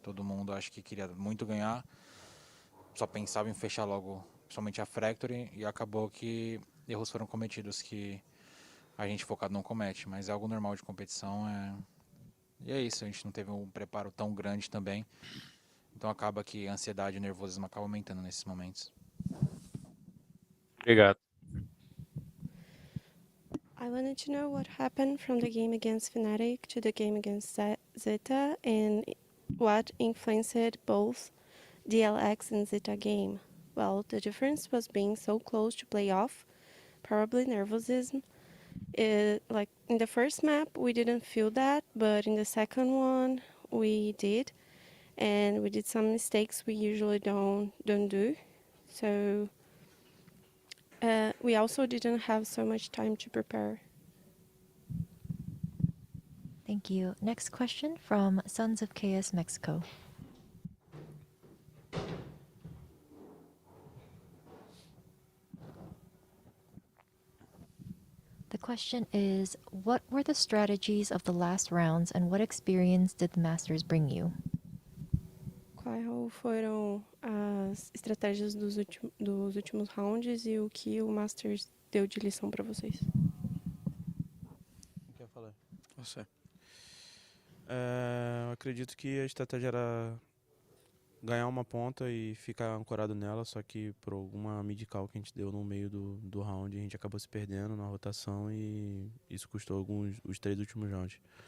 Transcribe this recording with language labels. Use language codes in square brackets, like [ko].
[pt] Todo mundo acho que queria muito ganhar, só pensava em fechar logo, principalmente a Factory, e acabou que erros foram cometidos que a gente focado não comete, mas é algo normal de competição. E é isso, a gente não teve um preparo tão grande também, então acaba que a ansiedade e o nervosismo acabam aumentando nesses momentos. Obrigado. [en] I wanted to know what happened from the game against Fnatic to the game against ZETA and what influenced both DLX and ZETA game. Well, the difference was being so close to playoff, probably nervosism. Like in the first map, we didn't feel that, but in the second one, we did. And we did some mistakes we usually don't do. So we also didn't have so much time to prepare. Thank you. Next question from Sons of KS Mexico. The question is, what were the strategies of the last rounds and what experience did the Masters bring you? [pt] Qual qual foram as estratégias dos últimos rounds e o que o Masters deu de lição para vocês? Quer falar? Você. Eu acredito que a estratégia era ganhar uma ponta e ficar ancorado nela, só que por alguma mid-call que a gente deu no meio do round, a gente acabou se perdendo na rotação e isso custou os 3 últimos rounds.